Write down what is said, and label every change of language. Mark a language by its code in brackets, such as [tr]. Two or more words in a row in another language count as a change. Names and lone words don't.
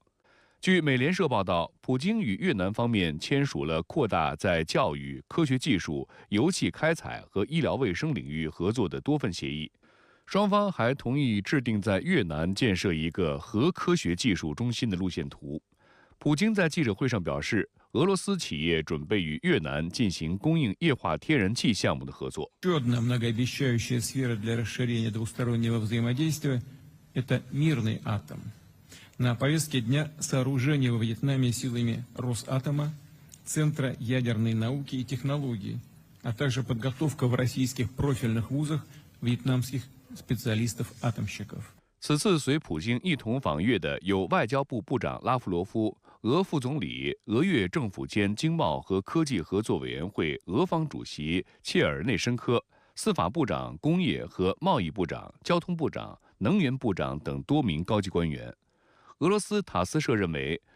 [zh] 据美联社报道，普京与越南方面签署了扩大在教育、科学技术、油气开采和医疗卫生领域合作的多份协议。双方还同意制定在越南建设一个核科学技术中心的路线图。普京在记者会上表示，俄罗斯企业准备与越南进行供应液化天然气项目的合作。 [ru] Еще одна многообещающая сфера для расширения двустороннего взаимодействия – это мирный атом. На повестке дня сооружение во Вьетнаме силами Росатома, Центра ядерной науки и технологий, а также подготовка в российских профильных вузах вьетнамских специалистов-атомщиков. [zh] 此次随普京一同访越的有外交部部长拉夫罗夫、俄副总理、俄越政府间经贸和科技合作委员会俄方主席切尔内申科、司法部长、工业和贸易部长、交通部长、能源部长等多名高级官员。俄罗斯塔斯社认为，